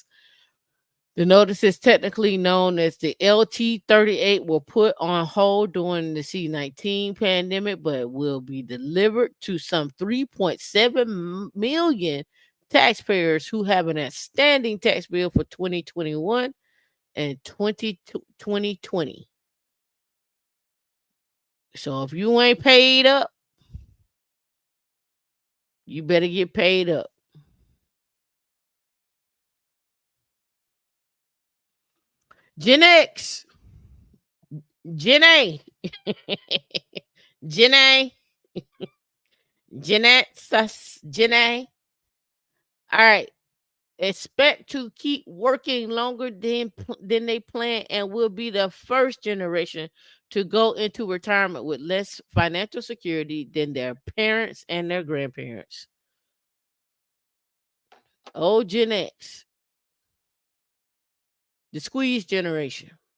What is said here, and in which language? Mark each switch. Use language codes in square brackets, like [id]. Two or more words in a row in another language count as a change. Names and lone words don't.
[en] The notice is technically known as the LT38 will put on hold during the C-19 pandemic, but will be delivered to some 3.7 million taxpayers who have an outstanding tax bill for 2021 and 2020. So if you ain't paid up, you better get paid up. Gen X, Gen A, Gen A, Gen X, Gen A. All right. Expect to keep working longer than they plan and will be the first generation to go into retirement with less financial security than their parents and their grandparents. Oh, Gen X, the squeeze generation.